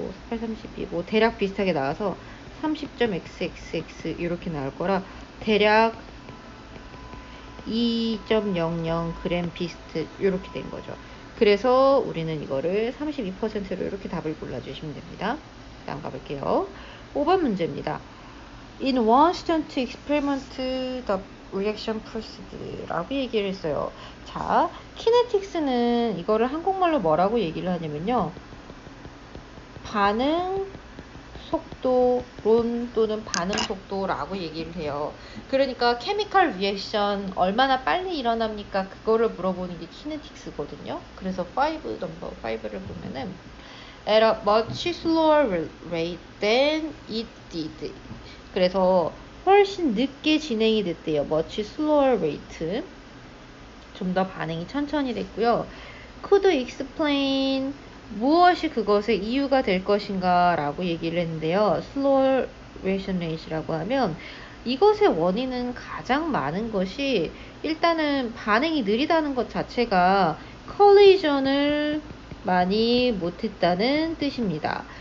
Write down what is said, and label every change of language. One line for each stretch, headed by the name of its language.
Korean: 8, 32, 뭐 대략 비슷하게 나와서 30.xxx 이렇게 나올 거라 대략 2.00g 비스트 이렇게 된 거죠. 그래서 우리는 이거를 32%로 이렇게 답을 골라주시면 됩니다. 다음 가볼게요. 5번 문제입니다.
English: In one student experiment, the reaction proceeded
Korean: 라고 얘기를 했어요. 자, 키네틱스는 이거를 한국말로 뭐라고 얘기를 하냐면요. 반응 속도론 또는 반응 속도라고 얘기를 해요. 그러니까 케미컬 리액션 얼마나 빨리 일어납니까? 그거를 물어보는 게 키네틱스거든요. 그래서 5 넘버 5를 보면은
English: at a much slower rate than it did.
Korean: 그래서 훨씬 늦게 진행이 됐대요.
English: much slower rate.
Korean: 좀 더 반응이 천천히 됐고요.
English: could explain
Korean: 무엇이 그것의 이유가 될 것인가 라고 얘기를 했는데요.
English: slower reaction rate
Korean: 라고 하면 이것의 원인은 가장 많은 것이 일단은 반응이 느리다는 것 자체가 collision을 많이 못했다는 뜻입니다.